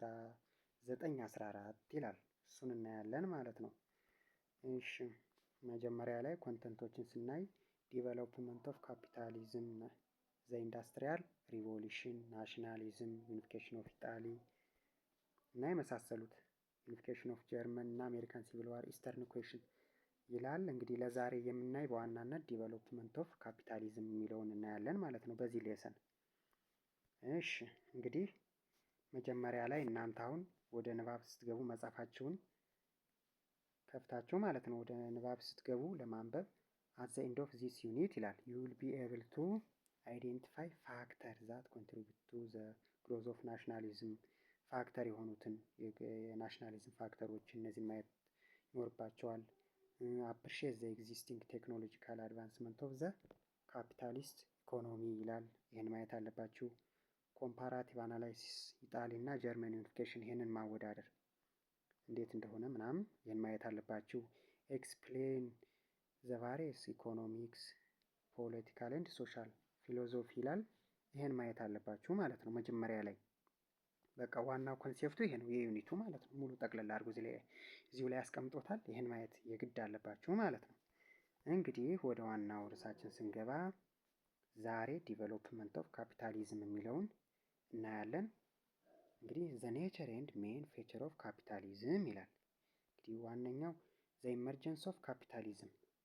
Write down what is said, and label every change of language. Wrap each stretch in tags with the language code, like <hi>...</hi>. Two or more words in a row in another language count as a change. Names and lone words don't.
<am>1914 ይላል። እሱን እናያለን ማለት ነው። እሺ መጀመሪያ ላይ ኮንተንቶችን ስናይ</am> <en>development of capitalism፣ the industrial revolution፣</en> <am>ናሽናሊዝም፣</am> <en>unification of Italy</en> <am>እና የመሳሰሉት፣</am> <en>unification of Germany</en> <am>እና</am> <en>American civil war፣ eastern question</en> <am>ይላል። እንግዲህ ለዛሬ የምናይ በዋናነት</am> <en>development of capitalism</en> <am>የሚለውን እናያለን ማለት ነው በዚህ ሌሰን። እሺ እንግዲህ መጀመሪያ ላይ እናንተ አሁን ወደ ንባብ ስትገቡ መጽሐፋችሁን ከፍታችሁ ማለት ነው ወደ ንባብ ስትገቡ ለማንበብ</am> <en>at the end of this unit</en> <am>ይላል</am> <en>you will be able to identify factors that contribute to the growth of nationalism</en> <am>ፋክተር የሆኑትን የናሽናሊዝም ፋክተሮች እነዚህን ማየት ይኖርባቸዋል።</am> <en>appreciate the existing technological advancement of the capitalist economy</en> <am>ይላል። ይህን ማየት አለባችሁ።</am> <en>comparative analysis</en> <am>ኢጣሊ እና ጀርመን ዩኒፊኬሽን ይህንን ማወዳደር እንዴት እንደሆነ ምናምን ይህን ማየት አለባችሁ።</am> <en>explain the various</en> <am>ኢኮኖሚክስ</am> <en>political and social philosophy</en> <am>ይላል። ይሄን ማየት አለባችሁ ማለት ነው። መጀመሪያ ላይ በቃ ዋናው ኮንሴፕቱ ይሄ ነው የዩኒቱ ማለት ነው። ሙሉ ጠቅለል አድርጎ እዚሁ ላይ ያስቀምጦታል። ይሄን ማየት የግድ አለባችሁ ማለት ነው። እንግዲህ ወደ ዋናው ርዕሳችን ስንገባ ዛሬ</am> <en>development of capitalism</en> <am>የሚለውን እናያለን። እንግዲህ</am> <en>the nature and main feature of capitalism</en> <am>ይላል። እንግዲህ ዋነኛው</am> <en>the emergence of capitalism</en>